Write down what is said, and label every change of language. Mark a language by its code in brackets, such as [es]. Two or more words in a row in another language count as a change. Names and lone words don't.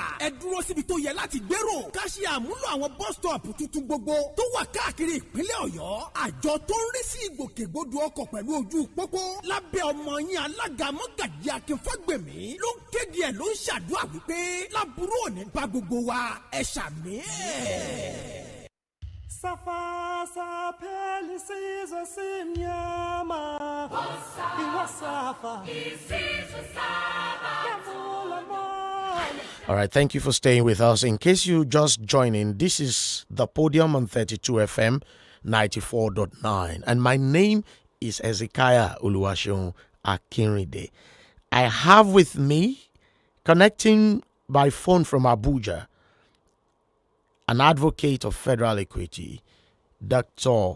[yo] Ẹ dúró síbi tó yẹ láti gbèrò. Ká ṣe àmúlò àwọn [en] bus stop [yo] tuntun gbogbo tó wà káàkiri ìpínlẹ̀ Ọ̀yọ́. Àjọ tó ń rí sí ìgbòkègbodò ọkọ̀ pẹ̀lú ojú pópó lábẹ́ ọmọ yín alága Mọ́gàjí Akínfágbèmí ló ń kéde ẹ̀ ló ń ṣàdúrà wípé láburú òní bá gbogbo wa ẹ ṣàmì ẹ̀. Safasa pelisizo simnyama Iwasafa isizo saba [en] All right, thank you for staying with us. In case you just joining, this is the Podium on 32 FM 94.9, and my name is Ezekiah Oluwaseun Akinride. I have with me, connecting by phone from Abuja, an advocate of federal equity, Dr.